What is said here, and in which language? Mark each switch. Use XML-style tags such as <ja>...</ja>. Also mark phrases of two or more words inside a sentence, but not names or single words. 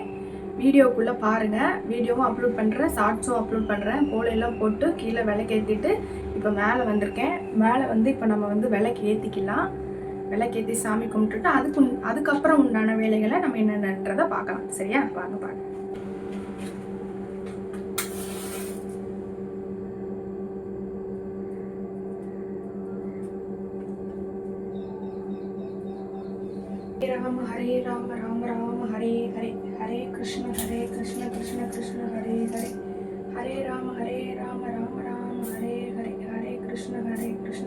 <ta>வீடியோக்குள்ளே பாருங்கள். வீடியோவும் அப்லோட் பண்ணுறேன், ஷார்ட்ஸும் அப்லோட் பண்ணுறேன். கோலம் எல்லாம் போட்டு கீழே விளக்கேற்றிட்டு இப்போ மேலே வந்திருக்கேன். மேலே இப்போ நம்ம விளக்கு ஏற்றிக்கலாம். விளக்கேற்றி சாமி கும்பிட்டுட்டு அதுக்கப்புறம் உண்டான வேலைகளை நம்ம என்னென்னன்றதை பார்க்கலாம். சரியா? பாருங்க.</ta> <sa>हरे राम राम राम हरे हरे, हरे कृष्ण कृष्ण कृष्ण हरे हरे, हरे राम राम राम हरे हरे, हरे कृष्ण कृष्ण</sa>